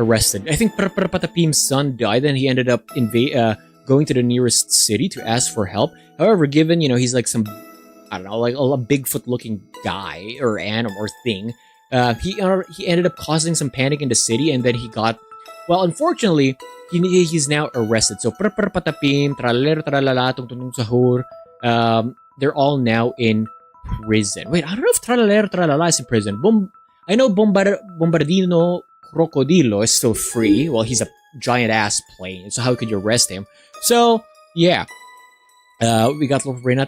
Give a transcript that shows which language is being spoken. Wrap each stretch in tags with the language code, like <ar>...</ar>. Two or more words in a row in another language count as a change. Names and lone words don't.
<en>I think Patapim's son died, and he ended up going to the nearest city to ask for help. However, given, he's like some, I don't know, like a Bigfoot-looking guy or animal or thing, he ended up causing some panic in the city, and then he got, well, unfortunately, he's now arrested. So, patapim, tralalero, tralala, tung tung sahur, they're all now in prison. Wait, I don't know if tralalero, tralala is in prison. I know Bombardino Crocodilo is still free. Well, he's a giant-ass plane, so how could you arrest him? So, yeah. We got Lord Reynat.</en>